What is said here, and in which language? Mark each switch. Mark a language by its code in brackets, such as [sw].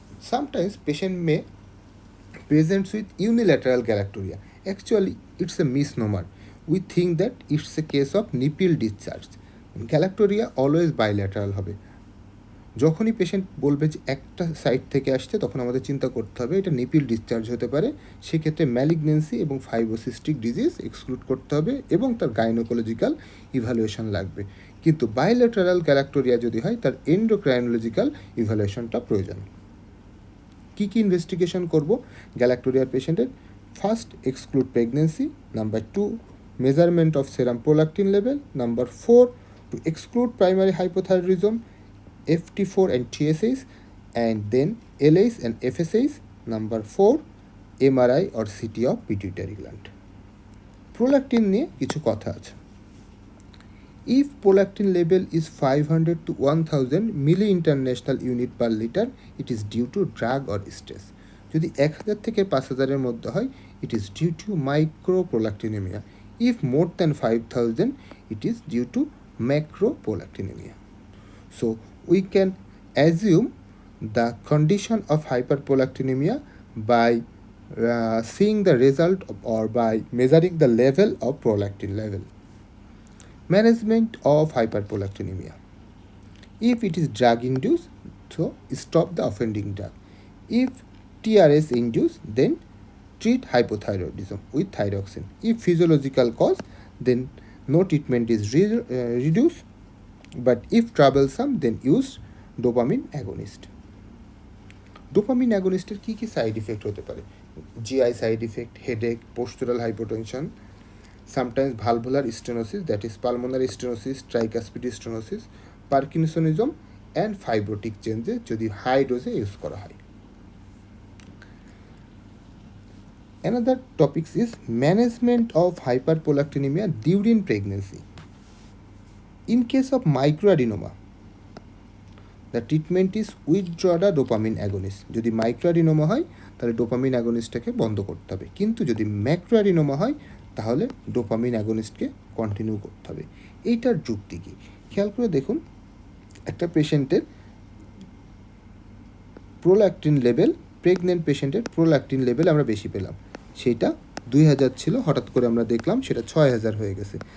[en] Sometimes patient may present with unilateral galactorrhea. Actually, it's a misnomer. We think that it's a case of nipple discharge. Galactorrhea always bilateral হবে। [bn] যখনই patient বলবে যে একটা side থেকে আসছে তখন আমাদের চিন্তা করতে হবে এটা নিপিল ডিসচার্জ হতে পারে, সেক্ষেত্রে ম্যালিগনেন্সি এবং ফাইব্রোসিস্টিক ডিজিজ এক্সক্লুড করতে হবে এবং তার গাইনোকোলজিক্যাল ইভ্যালুয়েশন লাগবে। কিন্তু বাইলেটারাল গ্যালাক্টোরিয়া যদি হয় তার এন্ডোক্রাইনোলজিক্যাল ইভ্যালুয়েশনটা প্রয়োজন। কী কী ইনভেস্টিগেশন করব গ্যালাক্টোরিয়ার পেশেন্টের? First, exclude pregnancy. Number 2, measurement of serum prolactin level. [en] Number 4, to exclude primary hypothyroidism, FT4 and TSH, and then LH and FSH. Number 4, MRI or CT of pituitary gland. [bn] Prolactin নিয়ে কিছু কথা আছে। [en] If prolactin level is 500 to 1000 milli international unit per liter, it is due to drug or stress. [bn] যদি 1000 থেকে 5000 এর মধ্যে হয়, [en] it is due to microprolactinemia. If more than 5000, it is due to macroprolactinemia. So we can assume the condition of hyperprolactinemia by seeing the result or by measuring the level of prolactin level. Management of hyperprolactinemia. If it is drug induced, so stop the offending drug. If TRS induced, then treat hypothyroidism with thyroxine. If physiological cause, then no treatment is reduced. But if troublesome, then use dopamine agonist. [bn] Dopamine agonisটের key key side effect হতে পারে? GI side effect, headache, postural hypotension, sometimes valvular stenosis, that is pulmonary stenosis, tricuspid stenosis, parkinsonism and fibrotic চেঞ্জে যদি high ডোজে use করা হয়। [en] Another topic is management of hyperprolactinemia during pregnancy. In case of microadenoma, the treatment is withdraw the dopamine agonist. [bn] যদি মাইক্রোঅ্যাডিনোমা হয় তাহলে dopamine অ্যাগনিস্টটাকে বন্ধ করতে হবে, কিন্তু যদি ম্যাক্রোঅ্যাডিনোমা হয় তাহলে ডোপামিন অ্যাগনিস্টকে কন্টিনিউ করতে হবে। এইটার যুক্তি কী খেয়াল করে দেখুন। একটা পেশেন্টের প্রোল্যাক্টিন লেভেল, প্রেগনেন্ট পেশেন্টের প্রোল্যাক্টিন লেভেল আমরা বেশি পেলাম, সেইটা 2000 ছিল, হঠাৎ করে আমরা দেখলাম সেটা 6000 হয়ে গেছে।